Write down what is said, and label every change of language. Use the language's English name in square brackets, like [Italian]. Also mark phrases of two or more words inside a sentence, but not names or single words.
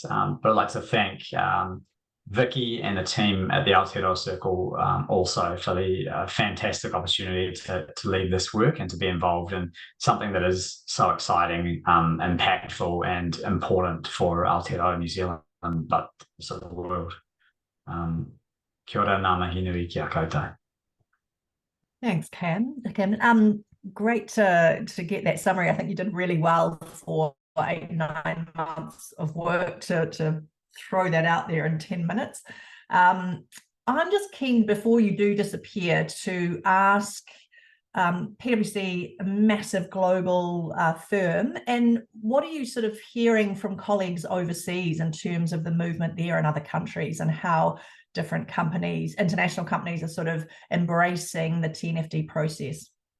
[English] But I'd like to thank Vicky and the team at the Aotearoa Circle also for the fantastic opportunity to lead this work and to be involved in something that is so exciting, impactful and important for Aotearoa New Zealand, but also the world. [Māori] Kia ora, ngā mihi nui ki a koutou. [English] Thanks, Cam. Great to get that summary. I think you did really well for 8-9 months of work to throw that out there in 10 minutes. I'm just keen, before you do disappear, to ask PwC, a massive global firm, and what are you sort of hearing from colleagues overseas in terms of the movement there in other countries and how different companies, international companies, are sort of embracing the TNFD process?